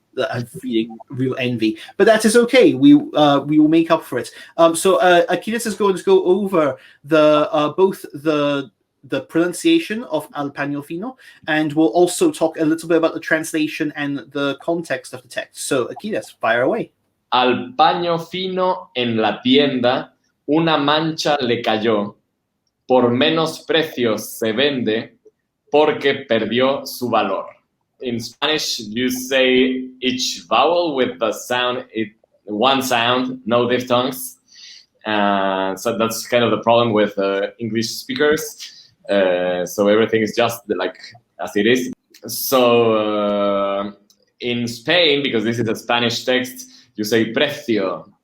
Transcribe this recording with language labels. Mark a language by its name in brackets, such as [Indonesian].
[English] I'm feeling real envy, but that is okay. We will make up for it. So Aquiles is going to go over both the pronunciation of al pano fino, and we'll also talk a little bit about the translation and the context of the text. So Aquiles, fire away. [Spanish] Al paño fino en la tienda una mancha le cayó. Por menos precios se vende porque perdió su valor. [English] In Spanish, you say each vowel with the sound, one sound, no diphthongs. So that's kind of the problem with English speakers. So everything is just like as it is. So in Spain, because this is a Spanish text, you say precio.